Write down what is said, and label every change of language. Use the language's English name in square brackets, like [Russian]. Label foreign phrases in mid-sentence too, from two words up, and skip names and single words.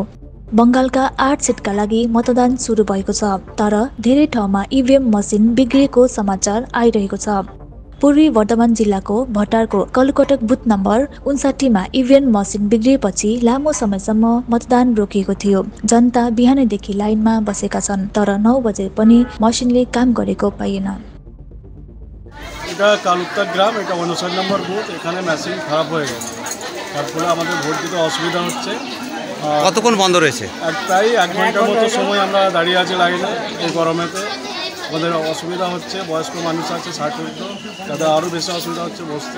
[Nepali] बंगालका 8 सिटका लागि मतदान सुरु भएको छ, तर धेरै ठाउँमा [English] EVM machine [Nepali] बिग्रिएको समाचार आइरहेको छ। पूर्वी वर्धमान जिल्लाको भटारको कलकटक बुथ नम्बर 59 मा [English] EVM machine [Nepali] बिग्रिएपछि लामो समयसम्म मतदान रोकिएको थियो। जनता बिहानैदेखि लाइनमा बसेका छन्, तर 9 बजे पनि मसिनले काम गरेको पाइएन। [Bangla] এটা কালুকটাক গ্রাম, এটা 59 নম্বর বুথ। এখানে মেশিন খারাপ হয়ে গেছে, তার ফলে আমাদের ভোট দিতে অসুবিধা হচ্ছে। কতক্ষণ বন্ধ রয়েছে? প্রায় 1 ঘন্টার মতো সময় আমরা দাঁড়িয়ে আছি লাইনে। এই গরমেতে আমাদের অসুবিধা হচ্ছে। বয়স্ক মানুষ আছে 60 ঊর্ধ্ব, তাদের আরও বেশি অসুবিধা হচ্ছে বসতে।